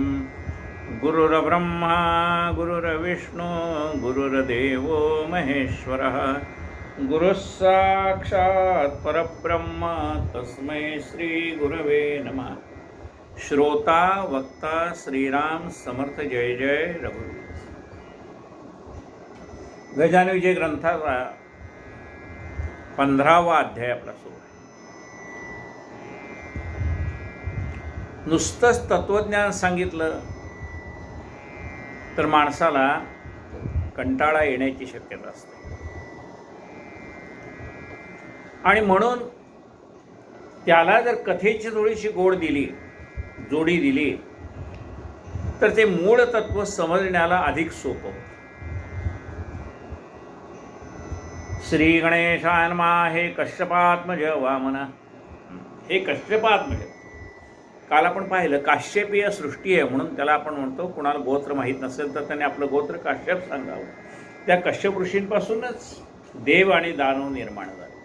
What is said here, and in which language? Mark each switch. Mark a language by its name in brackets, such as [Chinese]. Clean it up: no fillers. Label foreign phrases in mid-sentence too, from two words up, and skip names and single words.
[Sanskrit] गुरुर्ब्रह्मा गुरुर्विष्णु गुरुर्देवो महेश्वरः गुरुः साक्षात् परब्रह्म तस्मै श्री गुरवे नमः। [Marathi] श्रोता वक्ता श्रीराम समर्थ जय जय रघुवीर। गजानन विजय ग्रंथाचा 15वा अध्याय आपला सुरू आहे। नुसतंच तत्वज्ञान सांगितलं तर माणसाला कंटाळा येण्याची शक्यता असते आणि म्हणून त्याला जर कथेची थोडीशी जोडी दिली तर ते मूळ तत्व समजण्याला अधिक सोपं। [Sanskrit] श्री गणेशाय नमः। हे कश्यपात्मज वामन, हे कश्यपात्मज। [Marathi] काल आपण पाहिलं काश्यपीय सृष्टी आहे म्हणून त्याला आपण म्हणतो, कुणाला गोत्र माहीत नसेल तर त्याने आपलं गोत्र काश्यप सांगावं। त्या कश्यप ऋषींपासूनच देव आणि दानव निर्माण झाले।